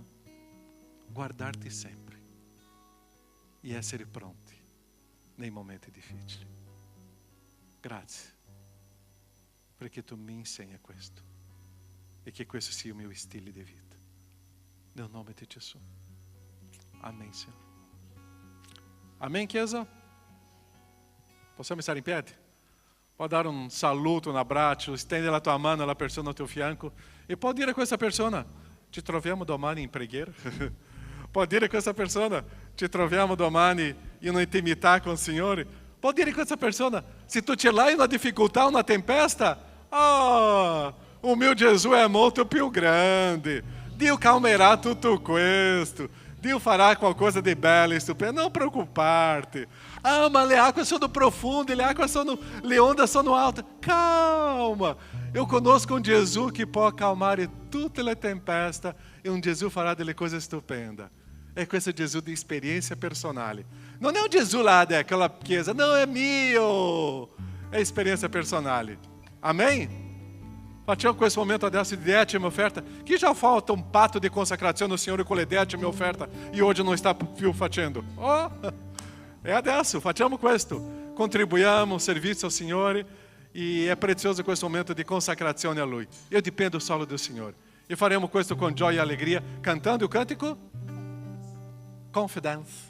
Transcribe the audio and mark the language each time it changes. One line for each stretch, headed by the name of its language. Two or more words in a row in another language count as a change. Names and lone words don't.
Italian: Guardarti sempre e essere pronti nei momenti difficili. Grazie perché tu mi insegni questo e che questo sia il mio stile di vita. Nel nome di Gesù.
Portuguese: Amém, Senhor. Amém,
Italian: Chiesa? Possiamo stare in piedi? Può dare un saluto, un abbraccio, stendere la tua mano alla persona al tuo fianco e può dire a questa persona, ci troviamo domani in preghiera? Può dire a questa persona, ci troviamo domani in un'intimità con il Signore? Può dire a questa persona, se tu ce l'hai una difficoltà, una tempesta,
Portuguese: o meu
Italian: Gesù è molto più grande, Dio calmerà tutto questo, Dio farà qualcosa di bello e stupendo, non preoccuparti. Ah, ma le acque sono profonde, le ondas sono alte.
Portuguese: Calma, eu conosco um Jesus que pode acalmar
Italian: tutte le tempeste
Portuguese: e um Jesus
Italian: farà delle cose stupende. É questo Gesù di esperienza personale. Non è un Gesù là daquela chiesa,
Portuguese: não é mio.
Italian: É esperienza personale. Amém? Facciamo questo momento adesso di décima offerta,
Portuguese: que já falta um
Italian: patto di consacrazione al Signore con le decime offerta e
Portuguese: hoje não está
Italian: più facendo. Oh, é adesso, facciamo questo. Contribuiamo, servizio al Signore e è prezioso questo momento di consacrazione a Lui. Io dipendo solo do Signore. E faremo questo con gioia e allegria, cantando
Portuguese: o cântico
Italian: Confidence.